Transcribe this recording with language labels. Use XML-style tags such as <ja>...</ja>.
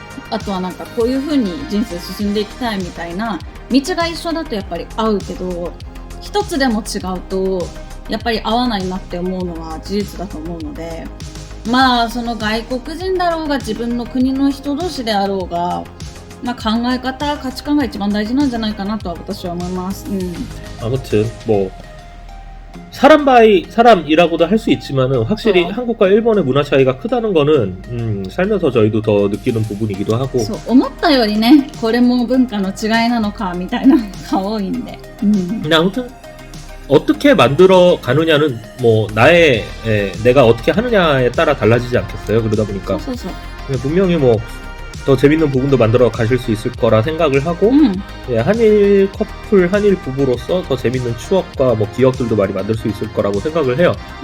<ja>あとはなんかこういう風に人生進んでいきたいみたいな道が一緒だとやっぱり合うけど一つでも違うとやっぱり合わないなって思うのは事実だと思うのでまあその外国人だろうが自分の国の人同士であろうがまあ考え方価値観が一番大事なんじゃないかなとは私は思います。</ja> <ko>아무튼 뭐 사람이라고도 할 수 있지만은 확실히 한국과 일본의 문화 차이가 크다는 거는 살면서 저희도 더 느끼는 부분이기도 하고</ko> <ja>そう思ったよりねこれも文化の違いなのかみたいなのが多いんで</ja> <ko>근데 아무튼 어떻게 만들어 가느냐는 뭐 내가 어떻게 하느냐에 따라 달라지지 않겠어요. 그러다 보니까</ko> <ja>そうそう</ja> <ko>분명히 뭐 더 재밌는 부분도 만들어 가실 수 있을 거라 생각을 하고 예, 한일 커플, 한일 부부로서 더 재밌는 추억과 뭐 기억들도 많이 만들 수 있을 거라고 생각을 해요.</ko>